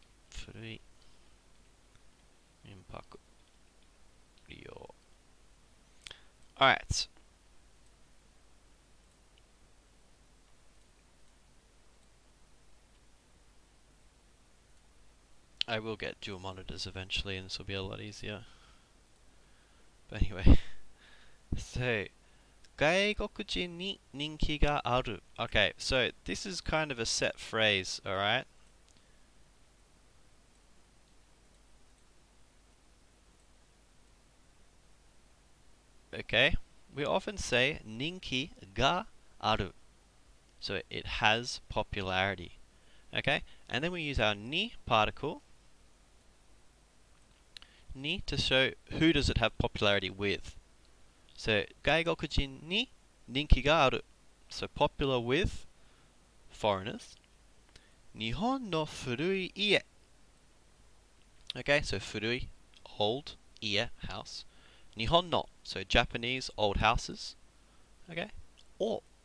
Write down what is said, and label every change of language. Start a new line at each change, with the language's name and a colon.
Japanese: Furui. Minpaku. Ryo. Alright.
English: I will get dual monitors eventually and this will be a lot easier. But anyway. So,
Japanese: 外国人に人気がある.
English: Okay, so this is kind of a set phrase, alright? Okay, we often say
Japanese: 人気がある.
English: So it has popularity. Okay, and then we use our ni particle. Ni to show who does it have popularity with. So
Japanese: 外国人に人気がある.
English: So popular with foreigners.
Japanese: 日本の古い家.
English: Okay, so 古い, old, 家, house. 日本の, so Japanese old houses. Okay, or.